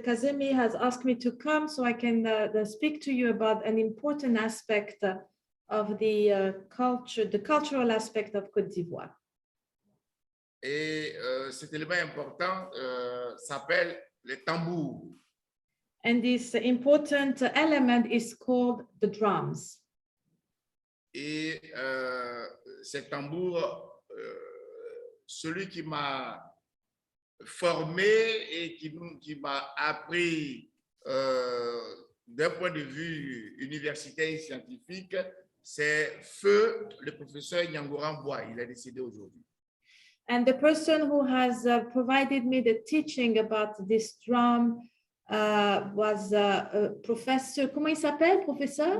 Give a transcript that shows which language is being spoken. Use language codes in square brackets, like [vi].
[en] Kazemi, has asked me to come so I can speak to you about an important aspect of the cultural aspect of Côte d'Ivoire. [fr] Et cet élément important s'appelle le tambour. [en] And this important element is called the drums. [fr] Et ce tambour, celui qui m'a formé et qui m'a appris d'un point de vue universitaire et scientifique, c'est Feu, le professeur Nyangoran Bois. Il est décédé aujourd'hui. [en] And the person who has provided me the teaching about this drum was Professor, [fr] comment il s'appelle, professeur?